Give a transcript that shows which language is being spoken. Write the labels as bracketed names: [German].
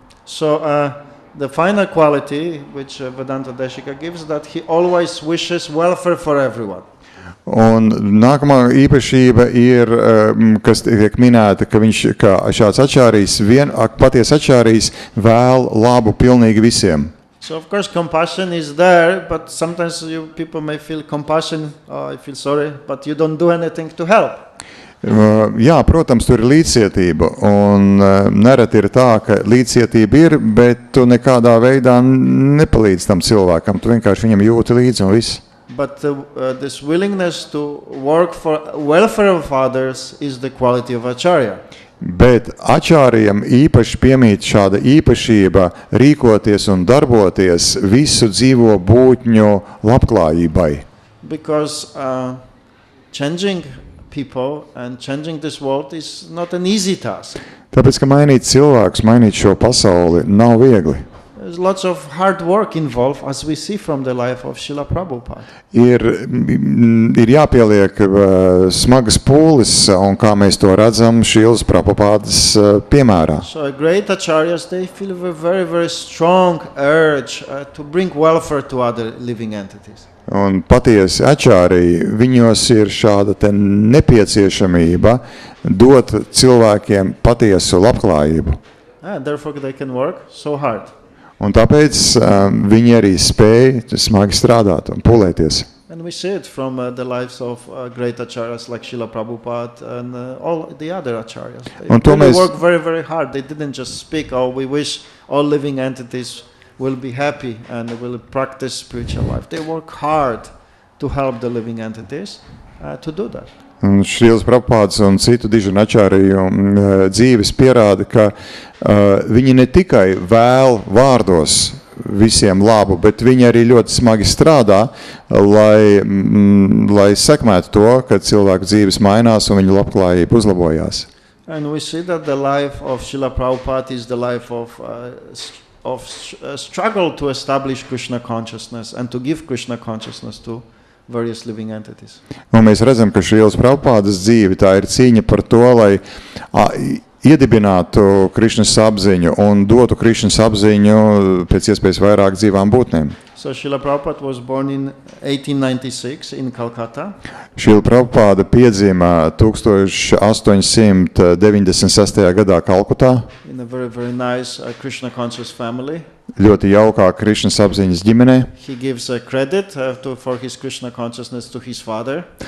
[English] So the final quality which Vedanta Deshika gives, that he always wishes welfare for everyone. [Latvian] Un nākamā īpašība ir, kas tiek minēta, ka viņš kā šāds ačārījs, patiesa ačārījs vēl labu pilnīgi visiem. [English] So of course compassion is there, but sometimes people may feel compassion, I feel sorry, but you don't do anything to help. [Latvian] Jā, protams, tur ir līdzcietība, un nereti ir tā, ka līdzcietība ir, bet tu nekādā veidā nepalīdz tam cilvēkam, tu vienkārši viņam jūti līdzi un viss. [English] But this willingness to work for welfare of others is the quality of acharya. [Latvian] Bet ačārijam īpaši piemīt šāda īpašība rīkoties un darboties visu dzīvo būtņu labklājībai. [English] Because changing people and changing this world is not an easy task. [Latvian] Tāpēc, ka mainīt cilvēkus, mainīt šo pasauli nav viegli. [English] There's lots of hard work involved, as we see from the life of Srila Prabhupada. [Latvian] Ir jāpieliek smagas pūles, un kā mēs to redzam Šīlas Prabhupādas piemērā. [English] So great acharyas, they feel a very, very strong urge to bring welfare to other living entities. [Latvian] Un patiesi ačāriji, viņos ir šāda te nepieciešamība dot cilvēkiem patiesu labklājību. [English] And therefore they can work so hard. [Latvian] Un tāpēc viņi arī spēja smagi strādāt un pūlēties. [English] And we see it from the lives of great acharyas like Srila Prabhupada and all the other acharyas. They really work very, very hard. They didn't just speak, oh, we wish all living entities will be happy and will practice spiritual life. They work hard to help the living entities to do that. [Latvian] Un Šīlas Prabhupādas un citu dižu ačāriju dzīves pierāda, ka viņi ne tikai vēl vārdos visiem labu, bet viņi arī ļoti smagi strādā, lai sekmētu to, ka cilvēku dzīves mainās un viņu labklājība uzlabojās. [English] And we see that the life of Srila Prabhupada is the life of struggle to establish Krishna consciousness and to give Krishna consciousness to various living entities. [Latvian] Un mēs redzam, ka Šīlas Prabhupādas dzīve tā ir cīņa par to, lai iedibinātu Krišnas apziņu un dotu Krišnas apziņu pēc iespējas vairāk dzīvām būtnēm. [English] So Srila Prabhupada was born in 1896 in Calcutta. [Latvian] Šīla Prabhupāda piedzima 1896. gadā Kalkutā. [English] In a very, very nice Krishna conscious family. [Latvian] Ļoti jaukā Krišnas apziņas ģimenē. [English] He gives credit for his Krishna consciousness to his father.